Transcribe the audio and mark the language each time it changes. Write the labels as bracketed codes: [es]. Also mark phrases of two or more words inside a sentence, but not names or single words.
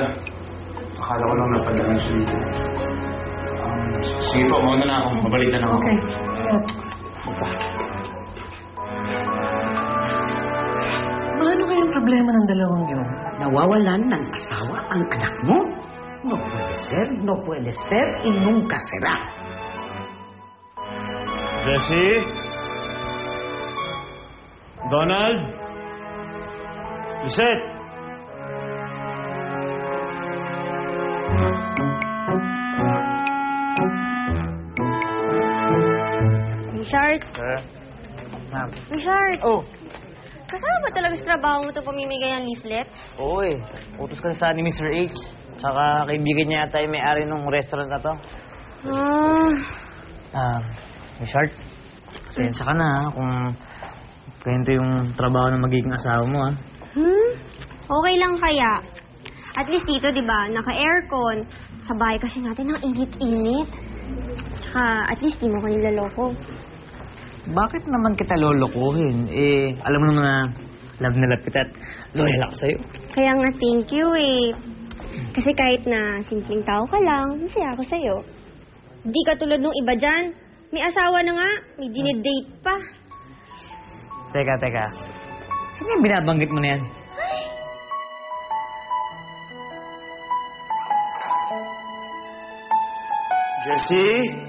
[tl] Akala ko lang napadaan siya dito. Sige po, mauna na ako. Mabalik na ako. Okay. Ano kayang problema ng dalawang yun? Nawawalan ng asawa ang anak mo? [es] No puede ser y nunca será. [tl] Jessie? Donald? Lisette? Richard? Ma'am. Richard? Oh. Kasama ba talaga sa trabaho mo ito pamimigay ng leaflets? Oo eh. Utos ka sa ni Mr. H. Tsaka kaibigan niya yata yung may-ari ng restaurant na to. Ah, Richard, pasensya ka na ha, kung ganito yung trabaho ng magiging asawa mo, ha? Okay lang kaya. [en] At least [tl] dito, di ba, naka-aircon. Sa bahay kasi natin ang init-init. Tsaka, [en] at least [tl] di mo ko nilaloko. Bakit naman kita lolokohin? Eh, alam mo naman na love na love kita at loyal ako sa'yo. Kaya nga, [en] thank you eh. [tl] Kasi kahit na simpleng tao ka lang, masaya ako sa'yo. Di ka tulad nung iba dyan. May asawa na nga, may dinidate pa. Teka. Sino yung binabanggit mo na yan? Jessie?